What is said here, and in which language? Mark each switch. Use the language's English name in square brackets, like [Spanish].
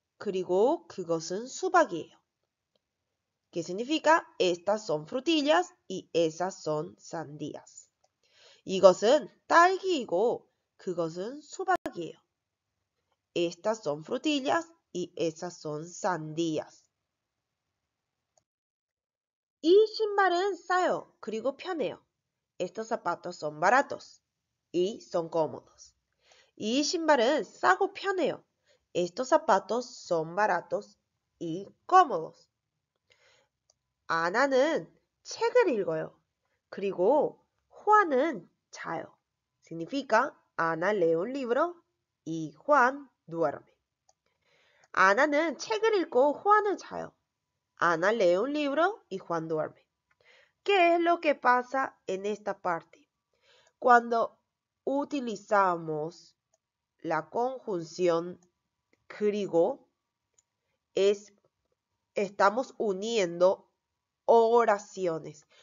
[Korean] 그리고 그것은 수박이에요. [Spanish] ¿Qué significa? Estas son frutillas y esas son sandías. [Korean] 이것은 딸기이고 그것은 수박이에요. [Spanish] Estas son frutillas y esas son sandías. [Korean] 이 신발은 싸요. 그리고 편해요. [Spanish] Estos zapatos son baratos y son cómodos. [Korean] 이 신발은 싸고 편해요. [Spanish] Estos zapatos son baratos y cómodos. [Korean] 아나는 책을 읽어요. 그리고 Juan은 자요. [Spanish] Significa Ana lee un libro y Juan duerme. [Korean] 아나는 책을 읽고 Juan은 자요. [Spanish] Ana lee un libro y Juan duerme. ¿Qué es lo que pasa en esta parte? Cuando utilizamos la conjunción 그리고, estamos uniendo oraciones.